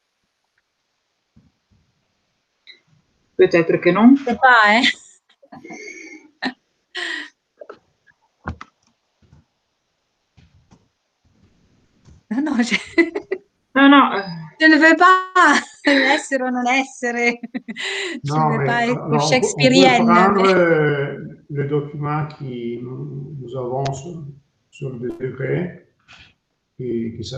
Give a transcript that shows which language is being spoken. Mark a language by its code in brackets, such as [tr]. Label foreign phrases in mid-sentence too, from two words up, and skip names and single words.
[fr] Peut-être que non. Je ne sais pas, hein? No, je ne veux pas [it] essere o non essere. [fr] Je ne veux pas être shakespearienne. On peut prendre le document que nous avons sur le degré qui s'appelle